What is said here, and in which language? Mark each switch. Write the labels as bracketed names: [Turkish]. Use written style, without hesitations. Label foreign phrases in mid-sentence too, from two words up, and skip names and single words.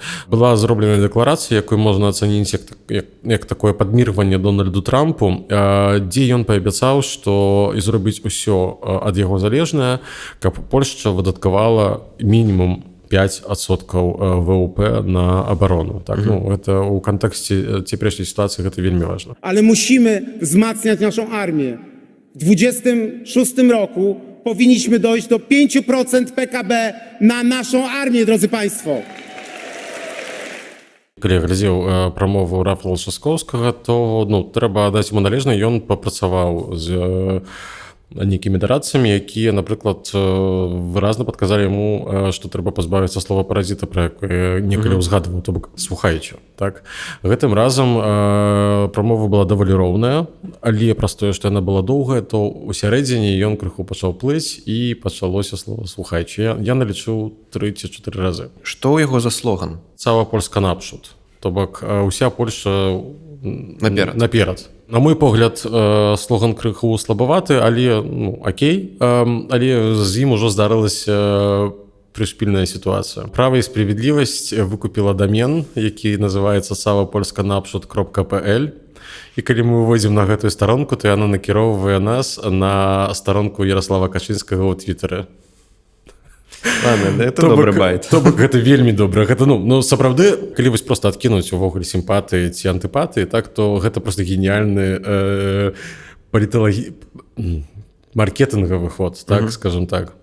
[Belarusian] Была зробленая дэкларацыя, якую можна ацаніць як такое падмірванне Дональду Трампу, дзе ён паабяцаў, што і зробіць усё ад яго залежнае, каб Польшча выдаткавала мінімум 5% ВВП на оборону. [Polish] Tak? No, to w kontekście dzisiejszej sytuacji to wielmi ważne. Ale musimy wzmacniać naszą armię. W 2026 roku powinniśmy dojść do 5% PKB na naszą armię, drodzy Państwo. [Belarusian] Калі я глядзеў прамову Рафала Часкоўскага, то трэба аддаць яму належна, ён папрацаваў з нейкімі дарадцамі, якія, напрыклад, выразна падказалі яму, што трэба пазбавіцца слова паразіта, пра якое некалі ўзгадваў, то бок слухаючы. Так? Гэтым разам прамова была даволі роўная, але праз тое, што яна была доўгая, то ў сярэдзіне ён крыху пачаў плыць і пачалося слова слухаючы. Я налічыў 3 ці 4 разы. Што ў яго за слоган? [Polish] Цała Polska naprzód. [Belarusian] То бок уся Польшча наперад. На мой погляд, слоган крыху слабаваты, але окей, але з ім ужо здарылася прышпільная сітуацыя. Права і справядлівасць выкупіла домен, які называецца całapolskanaprzód.pl. І калі мы выводзім на гэтую старонку, то яна накіроўвае нас на старонку Ярослава Качынскага ў твітары. [Russian] Ладно, это добры байт. [Belarusian] То бок гэта вельмі добра. Гэта, сапраўды, калі вось проста адкінуць увогуле сімпатыі ці антыпатыі, так, то гэта проста геніяльны маркетынгавы ход, так, [Russian] скажем так.